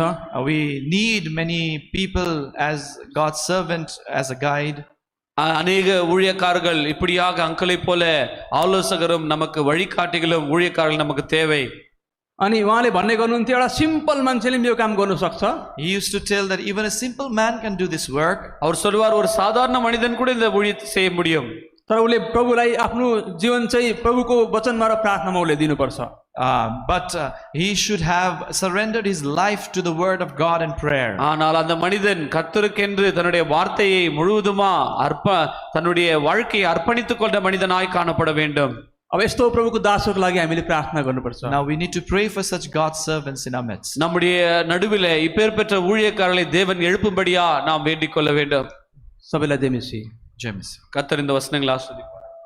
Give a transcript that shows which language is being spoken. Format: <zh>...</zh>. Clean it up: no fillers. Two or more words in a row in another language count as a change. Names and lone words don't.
<en>We need many people as God's servant, as a guide.</en> <ta>அநேக ஊழியக்காரர்கள் இப்படியாக அங்கிளை போல ஆலோசகரும் நமக்கு வழிகாட்டிகளும் ஊழியக்காரர்கள் நமக்கு தேவை.</ta> <ne>अनि उहाँले भन्ने गर्नुहुन्थ्यो एउटा सिम्पल मान्छेले पनि यो काम गर्नु सक्छ।</ne> <en>He used to tell that even a simple man can do this work.</en> <ta>அவர் சொல்வார் ஒரு சாதாரண மனிதன் கூட இந்த ஊழியத்தை செய்ய முடியும்.</ta> <ne>तर उसले प्रभुलाई आफ्नो जीवन चाहिँ प्रभुको वचनमा र प्रार्थनामा उसले दिनुपर्छ।</ne> <en>But he should have surrendered his life to the word of God and prayer.</en> <ta>ஆனால் அந்த மனிதன் கர்த்தருக்கென்று தன்னுடைய வார்த்தையை முழுவதுமா தன்னுடைய வாழ்க்கையை அர்ப்பணித்துக் கொண்ட மனிதனாய் காணப்பட வேண்டும்.</ta> <ne>अब यस्तो प्रभुको दासहरूको लागि हामीले प्रार्थना गर्नुपर्छ।</ne> <en>Now we need to pray for such God's servants in our midst.</en> <ta>நம்முடைய நடுவிலே இப்பேர் பெற்ற ஊழியக்காரர்களை தேவன் எழுப்பும்படியா நாம் வேண்டிக் கொள்ள வேண்டும்.</ta> <ne>सबैलाई जय मसीह। James.</ne> <ta>கர்த்தர் இந்த வசனங்களை ஆசீர்வதிப்பார்.</ta>